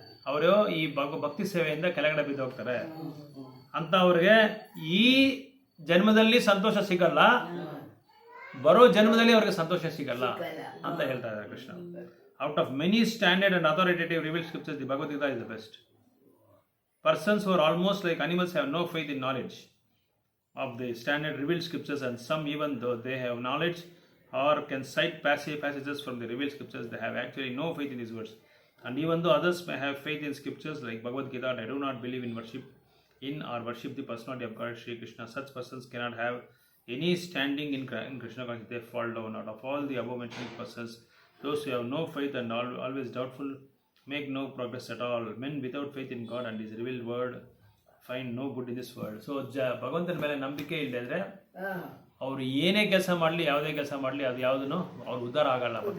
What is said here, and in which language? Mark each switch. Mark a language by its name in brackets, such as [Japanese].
[Kannada] ಅವರು ಈ ಭಕ್ತಿ ಸೇವೆಯಿಂದ ಕೆಳಗಡೆ ಬಿದ್ದು ಹೋಗ್ತಾರೆ. ಅಂತ ಅವ್ರಿಗೆ ಈ ಜನ್ಮದಲ್ಲಿ ಸಂತೋಷ ಸಿಗಲ್ಲ, ಬರೋ ಜನ್ಮದಲ್ಲಿ ಅವ್ರಿಗೆ ಸಂತೋಷ ಸಿಗಲ್ಲ ಅಂತ ಹೇಳ್ತಾ ಇದ್ದಾರೆ Krishna. [English] Out of many standard and authoritative revealed scriptures the Bhagavad Gita is the best. Persons who are almost like animals have no faith in knowledge of the standard revealed scriptures, and some, even though they have knowledge or can cite passages from the revealed scriptures, they have actually no faith in these words. And even though others may have faith in scriptures like Bhagavad Gita, they do not believe in worship the personality of God Shri Krishna. Such persons cannot have any standing in Krishna consciousness. They fall down. Out of all the above mentioned persons, those who have no faith and always doubtful make no progress at all. Men without faith in God and His revealed word find no good in this world. [Kannada] So ಭಗವಂತನ ಮೇಲೆ ನಂಬಿಕೆ ಇಲ್ಲದೆ ಅವ್ರು ಏನೇ ಕೆಲಸ ಮಾಡಲಿ, ಯಾವುದೇ ಕೆಲಸ ಮಾಡಲಿ, ಅದು ಯಾವುದೂ ಅವ್ರು ಉದ್ಧಾರ ಆಗಲ್ಲ.